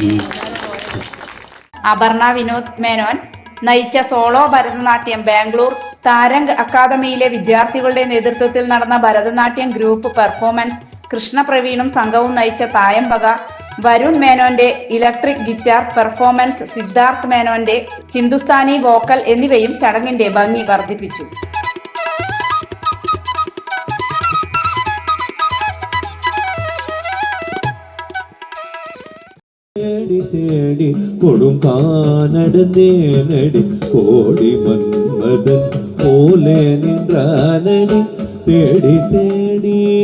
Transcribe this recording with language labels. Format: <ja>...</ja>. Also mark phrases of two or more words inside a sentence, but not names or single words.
<ml>അപർണ വിനോദ് മേനോൻ നയിച്ച സോളോ ഭരതനാട്യം ബാംഗ്ലൂർ താരംഗ് അക്കാദമിയിലെ വിദ്യാർത്ഥികളുടെ നേതൃത്വത്തിൽ നടന്ന ഭരതനാട്യം</ml> <en>group performance,</en> <ml>കൃഷ്ണപ്രവീണും സംഘവും നയിച്ച തായമ്പക, വരുൺ മേനോന്റെ</ml> <en>electric guitar performance,</en> <ml>സിദ്ധാർത്ഥ് മേനോന്റെ</ml> <en>Hindustani vocal</en> <ml>എന്നിവയും ചടങ്ങിന്റെ ഭംഗി വർദ്ധിപ്പിച്ചു.</ml> <ta>தேடி தேடி கொடுங்கானடந்தேனடி கோடி மன்மதன் போலே நின்றானடி தேடி தேடி</ta>